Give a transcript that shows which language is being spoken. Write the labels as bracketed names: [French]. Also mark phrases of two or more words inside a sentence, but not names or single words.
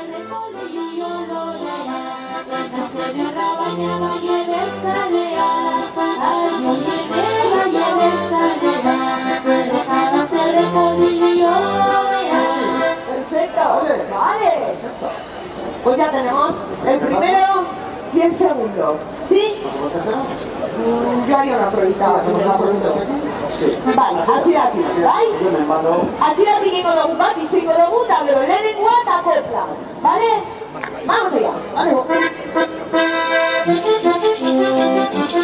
[Spanish] Perfecto, vale. Pues ya tenemos el primero y el segundo. ¿Sí? Yo haría una pruebita. ¿Hacemos una pruebita aquí? Sí. Vale, [Basque] hasieratik, bai? Hasieratik egingo dugu bat, hitz egingo dugu, eta gero lehenengoa eta kopla. [Spanish] Vale? Vamos allá. ¡Ánimo!